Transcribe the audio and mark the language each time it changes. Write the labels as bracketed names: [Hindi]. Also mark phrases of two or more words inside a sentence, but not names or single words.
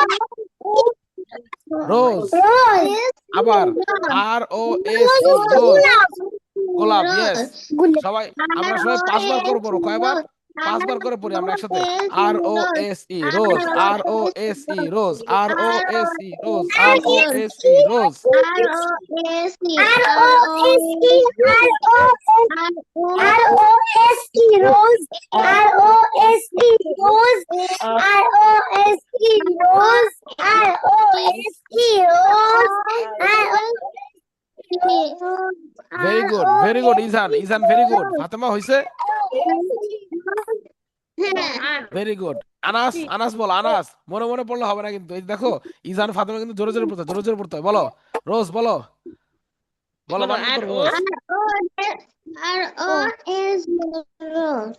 [English] Rose. আবার R O S E, rose, গোলাপ। Yes। [Bangla] সবাই, আমরা সবাই 5 বার করে পড়ো। কয়বার? 5 বার করে পড়ি আমরা একসাথে। [English] R O S E, rose, R O S E, rose, R O S E, rose, R O S E, rose. Rose, R-O-S-E, Rose, R-O-S-E, Rose, R-O-S-E, Rose, Very good, very good ইজান, ইজান very good। ফাতেমা হইছে? [Bangla] আর [English] Very good. আনাস, আনাস বল, আনাস। [Bangla] মনে মনে পড়লে হবে না কিন্তু, এই দেখো ইজান ফাতেমা কিন্তু জোরে জোরে পড়তে হয়, জোরে জোরে পড়তে হয়। বলো রোজ, বলো বলো, বলো বাংলা আর করো, ও রোজ। [English] Rose.